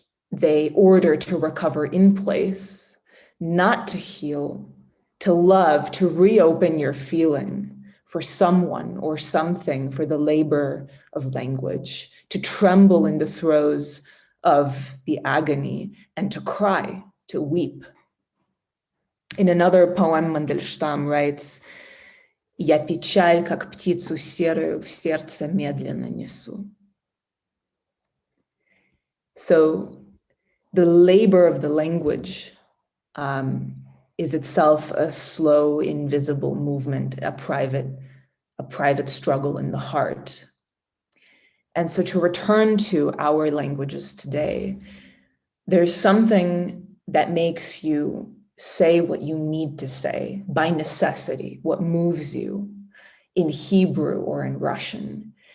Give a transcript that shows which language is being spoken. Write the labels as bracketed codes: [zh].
[en] They order to recover in place, not to heal, to love, to reopen your feeling for someone or something, for the labor of language, to tremble in the throes of the agony and to cry, to weep. In another poem, Мандельштам writes, [ru] «Я печаль, как птицу серую, в сердце медленно несу». [en] So the labor of the language is itself a slow, invisible movement, a private struggle in the heart. And so to return to our languages today, there's something that makes you say what you need to say by necessity, what moves you in Hebrew or in Russian.